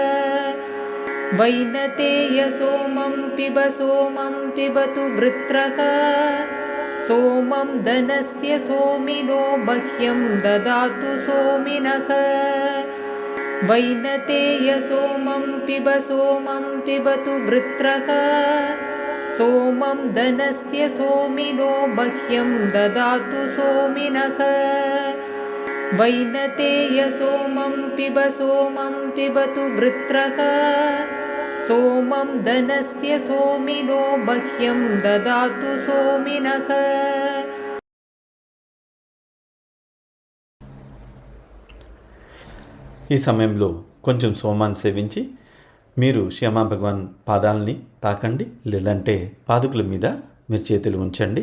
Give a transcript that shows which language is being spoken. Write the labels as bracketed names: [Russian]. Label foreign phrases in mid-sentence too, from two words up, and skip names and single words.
[Sanskrit] వైనతేయ సోమం పిబతు వృత్రక సోమం ధనస్య సోమినో మహ్యం దదాతు సోమినః. వైనతేయ సోమం పిబతు వృత్రక सोमं धनस्य सोमिनो मह्यं ददातु सोमिनः वैनतेय सोमं पिबतु वृत्रः सोमं धनस्य सोमिनो मह्यं ददातु सोमिनः। [Telugu] ఈ సమయంలో కొంచెం సోమాన్ని సేవించి మీరు శ్యామా భగవాన్ పాదాలని తాకండి, లేదంటే పాదుకుల మీద మీరు చేతులు ఉంచండి.